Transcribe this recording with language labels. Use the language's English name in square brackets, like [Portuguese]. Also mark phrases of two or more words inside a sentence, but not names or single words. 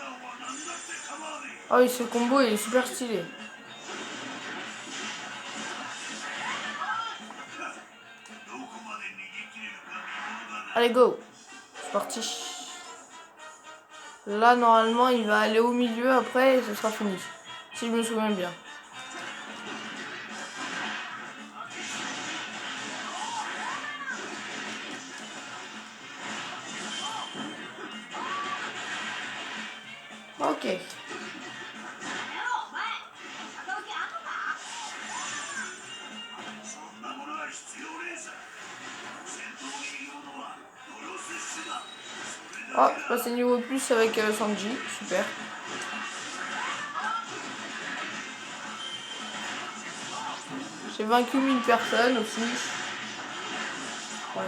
[French] Ah oui, ce combo il est super stylé. Allez, go. C'est parti. Là, normalement, il va aller au milieu après et ce sera fini. Si je me souviens bien. Ok. [Japanese] そんなものは必要ねえさ。戦闘にいるのはドロセッシュだ。それだ [French] Oh, je passe niveau plus avec Sanji. Super. J'ai vaincu 1000 personnes aussi. Ouais.